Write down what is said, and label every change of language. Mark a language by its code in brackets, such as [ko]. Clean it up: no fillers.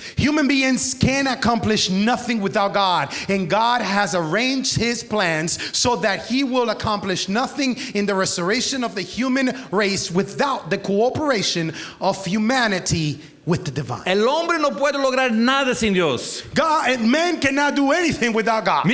[en] Human beings can accomplish nothing without God, and God has arranged His plans so that He will accomplish nothing in the restoration of the human race without the cooperation of humanity with the divine. [es] El hombre no puede lograr nada sin Dios. [en] Man cannot do anything without God.